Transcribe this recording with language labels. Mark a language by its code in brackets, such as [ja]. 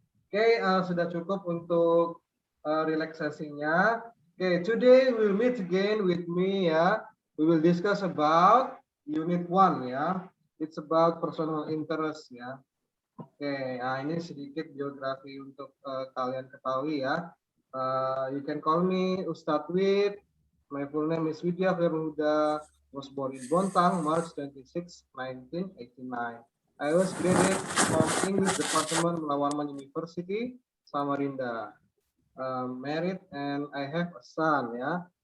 [id] Oke, sudah cukup untuk relaksasinya. [en] Okay, today we'll meet again with me ya. We will discuss about unit 1 ya. It's about personal interest ya. [id] Oke, nah ini sedikit biografi untuk kalian ketahui ya. [en] You can call me Ustadz Wid. My full name is Widya Firhuda. Was born in Bontang, March 26, 1989. I was graduate from English Department Melawarman University, Samarinda. Married and I have a son ya.